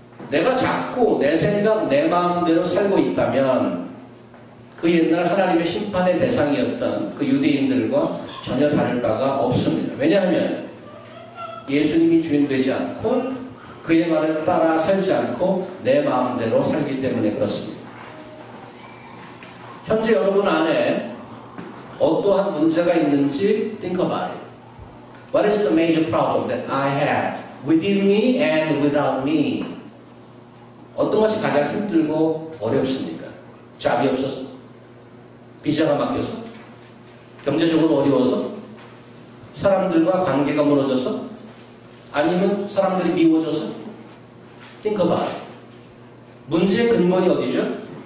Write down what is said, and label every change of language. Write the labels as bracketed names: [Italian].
[Korean] 내가 자꾸 내 생각, 내 마음대로 살고 있다면 그 옛날 하나님의 심판의 대상이었던 그 유대인들과 전혀 다를 바가 없습니다. 왜냐하면 예수님이 주인 되지 않고 그의 말을 따라 살지 않고 내 마음대로 살기 때문에 그렇습니다. 현재 여러분 안에 어떠한 문제가 있는지 [English] think about it. What is the major problem that I have within me and without me? [Korean] 어떤 것이 가장 힘들고 어렵습니까? 잡이 없어서? 비자가 막혀서? 경제적으로 어려워서? 사람들과 관계가 무너져서? 아니면 사람들이 미워져서? [English] think about it. [Korean] 문제의 근본이 어디죠?